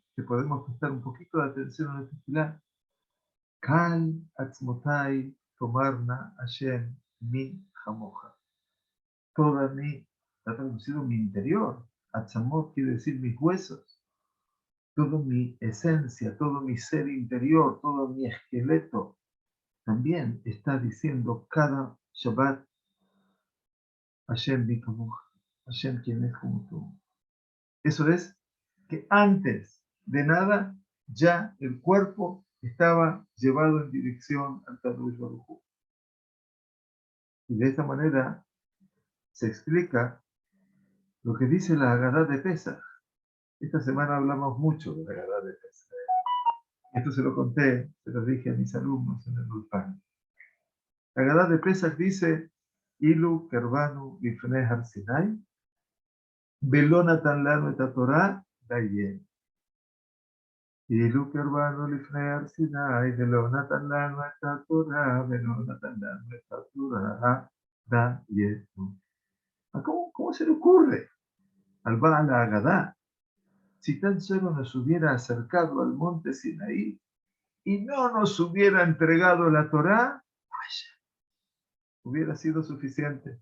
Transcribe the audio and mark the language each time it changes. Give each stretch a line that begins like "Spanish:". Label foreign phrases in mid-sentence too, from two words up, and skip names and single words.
Spanish: Que podemos prestar un poquito de atención a la tefilá.
Hebrew: כל עצמותי תאמרנה השם מי כמוך.
Spanish: Toda mi, está traducido mi interior. Atzamot quiere decir mis huesos. Toda mi esencia, todo mi ser interior, todo mi esqueleto, también está diciendo cada Shabbat,
Hebrew: השם מי כמוך.
Spanish: Hashem quien es como tú. Eso es que antes de nada, ya el cuerpo estaba llevado en dirección al Kadosh Baruj Hu. Y de esta manera se explica lo que dice la Agadá de Pesach. Esta semana hablamos mucho de la Agadá de Pesach. Esto se lo conté, se lo dije a mis alumnos en el Ulpan. La Agadá de Pesach dice:
Hebrew: אילו קרבנו בפני הר סיני, ולא נתן לנו את תורה דיינו. אילו קרבנו בפני הר סיני, ולא נתן לנו את תורה, ולא נתן לנו את תורה דיינו.
Spanish: ¿Cómo se le ocurre al
Hebrew: בעל הגדה?
Spanish: Si tan solo nos hubiera acercado al monte Sinaí y no nos hubiera entregado la Torá, hubiera sido suficiente.